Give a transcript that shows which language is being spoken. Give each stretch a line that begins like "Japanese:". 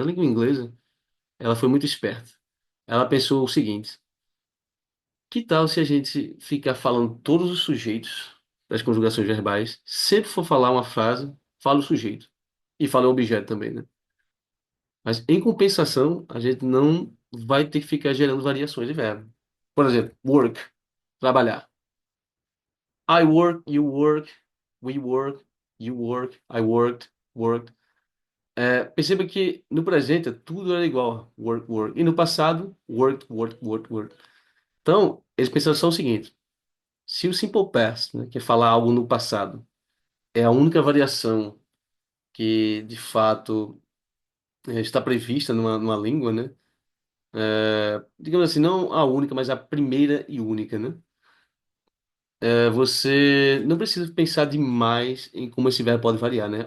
Portuguese: A língua inglesa, ela foi muito esperta. Ela pensou o seguinte: que tal se a gente ficar falando todos os sujeitos das conjugações verbais, sempre for falar uma frase, fala o sujeito e fala o objeto também, né? Mas em compensação, a gente não vai ter que ficar gerando variações de verbo. Por exemplo, work, trabalhar.
English: I work, you work, we work, you work, I worked, worked.
Portuguese: Perceba que no presente tudo era igual, work, work. E no passado, work, work, work, work. Então, eles pensaram só o seguinte: se o simple past, né, que é falar algo no passado, é a única variação que de fato está prevista numa língua, né? Digamos assim, não a única, mas a primeira e única, né? Você não precisa pensar demais em como esse verbo pode variar, né?